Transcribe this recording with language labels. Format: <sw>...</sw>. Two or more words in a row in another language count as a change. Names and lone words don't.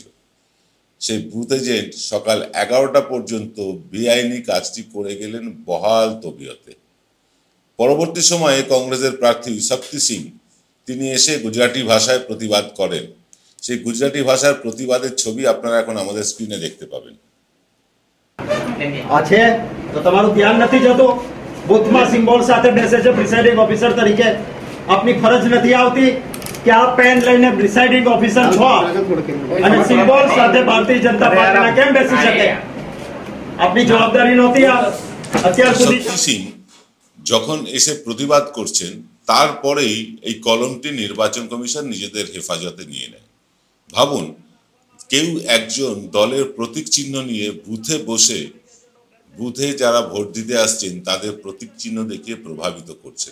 <bn>সেই বুথ এজেন্ট সকাল 11টা পর্যন্ত বেআইনি কাজটি করে গেলেন বহাল তবিয়তে। পরবর্তী সময়ে কংগ্রেসের প্রার্থী শক্তি সিং তিনি এসে গুজরাটি ভাষায় প্রতিবাদ করেন। সেই গুজরাটি ভাষার প্রতিবাদের ছবি আপনারা এখন আমাদের স্ক্রিনে দেখতে পাবেন।</bn> <gu>আছে তো તમારું ધ્યાન નથી જતું બુથમાં સિમ્બોલ સાથે બેસે છે પ્રિસાઇડિંગ ઓફિસર તરીકે આપની ફરજ નથી આવતી કે આપ પેન લઈને પ્રિસાઇડિંગ ઓફિસર છો અને સિમ્બોલ સાથે ભારતીય જનતા પાર્ટીના કેમ બેસી શકે? આપની જવાબદારી નહોતી આ અત્યાર સુધી?</gu> <bn>শক্তি সিং যখন এসে প্রতিবাদ করছেন তারপরেই এই কলমটি নির্বাচন কমিশন নিজেদের হেফাজতে নিয়ে নেয়। ভাবুন, কেউ একজন দলের প্রতীক চিহ্ন নিয়ে বুথে বসে বুথে যারা ভোট দিতে আসছেন তাদের প্রতীক চিহ্ন দেখিয়ে প্রভাবিত করছেন।</bn>